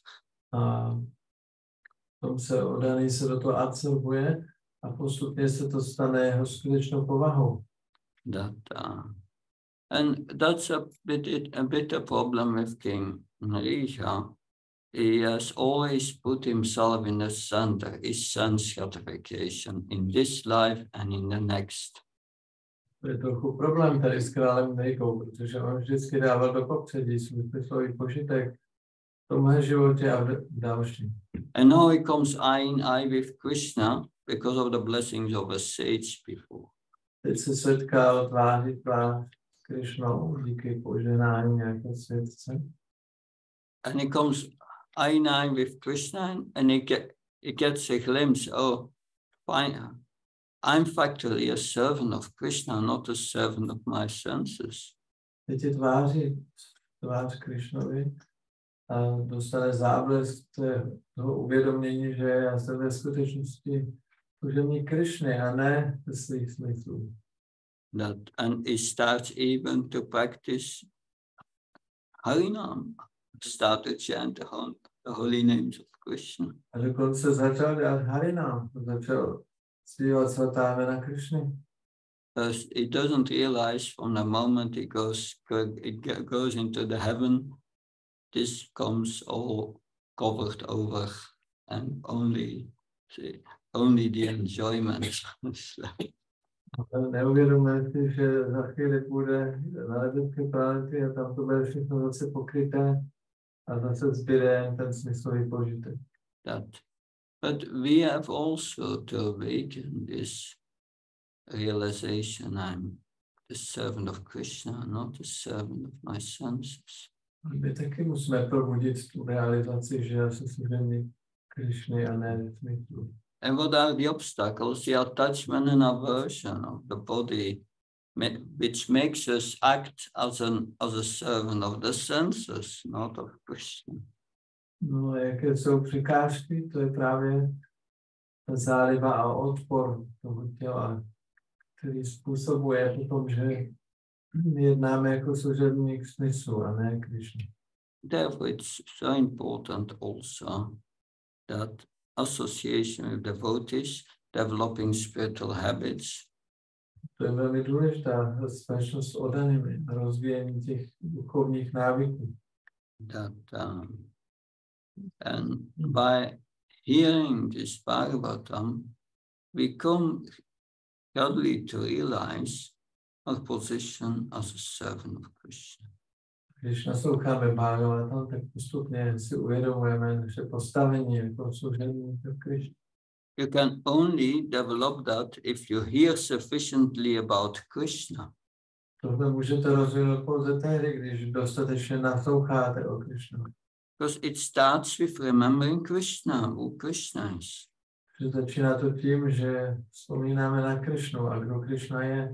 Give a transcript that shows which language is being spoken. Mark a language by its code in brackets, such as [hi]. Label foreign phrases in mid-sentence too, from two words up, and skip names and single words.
[cs] A tom se oddaný se do toho absorbuje a postupně se to stane jeho skutečnou povahou. [en] And that's a bit a problem with King Narisha. He has always put himself in the center, his sense gratification in this life and in the next. [cs] To je trochu problém tady s králem Nejkou, protože on vždycky dával do popředí svůj smyslový požitek v tomhle životě a v dalším. [en] And now he comes eye in eye with Krishna because of the blessings of a sage before. [cs] Teď se setkal tváří tvář s Krišnou díky poženání nějaké světce. [en] And he comes eye in eye with Krishna and he gets a glimpse, oh, fine, I'm factually a servant of Krishna, not a servant of my senses. [cs] Teď je tvář Krišnovi a dostane záblesk toho uvědomění, že já jsem ve skutečnosti služebník Krišny a ne ze svých smyslů. [en] And he starts even to practice Harinam, start to chant the holy names of Krishna. [cs] A dokonce začal dělat Harinam, začal zpívat svatá jména Krišny. [en] Because he doesn't realize from the moment he goes into the heaven, this comes all covered over and only the enjoyment. [cs] Neuvědomuje si, že za chvíli půjde na nebeské planety a tam to bude všechno zase pokryté a zase zbyde ten smyslový požitek. [en] But we have also to awaken this realization, I'm the servant of Krishna, not the servant of my senses. [cs] My taky musíme probudit tu realizaci, že já jsem služebník Krišny a ne smyslu. [en] And what are the obstacles? The attachment and aversion of the body, which makes us act as a servant of the senses, not of Krishna. [cs] No, jaké jsou překážky, to je právě ta záliba a odpor toho těla, který způsobuje potom, že jednáme jako služebník smyslu a ne Krishna. [en] Therefore, it's so important also that association with devotees, developing spiritual habits. [cs] To je velmi důležitá společnost s oddanými, rozvíjení těch duchovních návyků. [en] And by hearing this Bhagavatam, we come gradually to realize our position as a servant of Krishna. [cs] Když nasloucháme Bhagavatam, tak postupně si uvědomujeme naše postavení jako služebník Krishna. [en] You can only develop that if you hear sufficiently about Krishna. [cs] Tohle můžete rozvinout pouze tehdy, když dostatečně nasloucháte o Krishnu. [en] Because it starts with remembering Krishna, who Krishna is. [cs] Že začíná to tím, že vzpomínáme na Krishnu a kdo Krishna je.